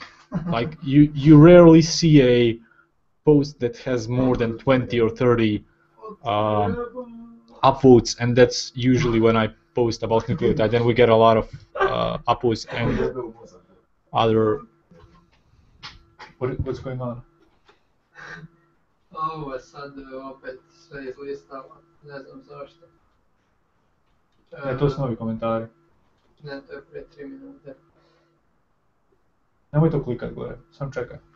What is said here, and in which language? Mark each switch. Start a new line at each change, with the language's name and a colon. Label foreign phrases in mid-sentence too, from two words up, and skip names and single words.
English: Like you rarely see a post that has more than 20 or 30 upvotes, and that's usually when I post about nucleotide. Then we get a lot of upvotes and other. What's going on?
Croatian: Ovo sad opet sve izlistalo, ne znam zašto. Ne, to su novi komentari. Ne, to je prije 3 minute. Nemoj to klikat gore, sam čekaj.